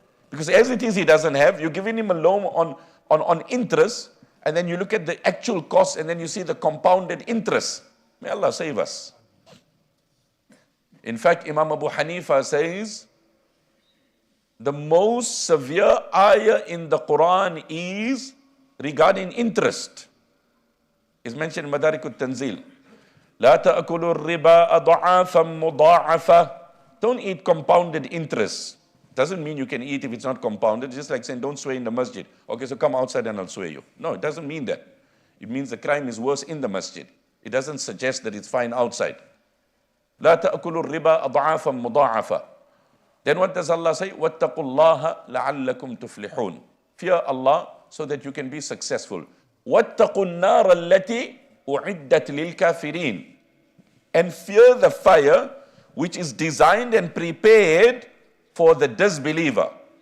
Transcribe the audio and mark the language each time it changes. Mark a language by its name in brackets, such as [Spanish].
[English] Because as it is, he doesn't have, you're giving him a loan on interest, and then you look at the actual cost, and then you see the compounded interest. May Allah save us. In fact, Imam Abu Hanifa says, the most severe ayah in the Quran is regarding interest. It's mentioned in Madarik al-Tanzil. [Arabic] لا تأكلوا الربا أضعافا مضاعفة. [English] Don't eat compounded interest. Doesn't mean you can eat if it's not compounded. It's just like saying don't swear in the masjid. Okay, so come outside and I'll swear you. No, it doesn't mean that. It means the crime is worse in the masjid. It doesn't suggest that it's fine outside. [Arabic] لا تأكلوا الربا أضعافا مضاعفة. [English] Then what does Allah say? [Arabic] وَاتَّقُوا اللَّهَ لَعَلَّكُمْ تُفْلِحُونَ. [English] Fear Allah so that you can be successful. [Arabic] وَاتَّقُوا النَّارَ الَّتِي أُعِدَّتْ لِلْكَافِرِينَ. [English] And fear the fire which is designed and prepared for the disbeliever.